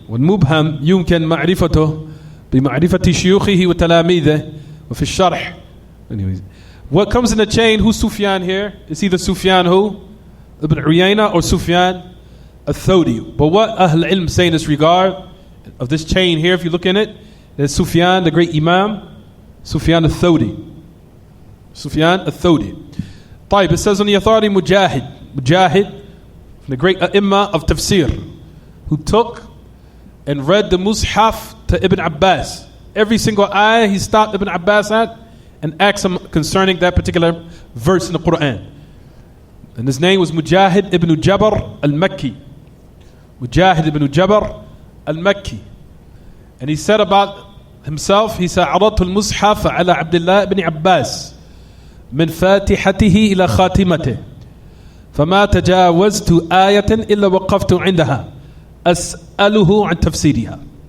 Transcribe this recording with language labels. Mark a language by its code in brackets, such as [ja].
[ar] والمبهم يمكن معرفته بمعرفة شيوخه وتلاميذه وفي الشرح. [en] Anyways, what comes in the chain? Who's Sufyan here? It's either Sufyan who? Ibn Uyayna or Sufyan al-Thawri. But what Ahl Ilm say in this regard of this chain here, if you look in it, there's Sufyan, the great Imam, Sufyan al-Thawri. Sufyan al-Thawri. طيب, it says on the authority Mujahid, the great A'imma of Tafsir, who took and read the Mus'haf to Ibn Abbas. Every single ayah he stopped Ibn Abbas at and asked him concerning that particular verse in the Quran. And his name was Mujahid ibn Jabr al-Makki. Mujahid ibn Jabr al-Makki. And he said about himself, he said, [ar] عرضت المصحف على عبد الله بن عباس من فاتحته إلى خاتمته فما تجاوزت آية إلا وقفت عندها أسأله عن تفسيرها.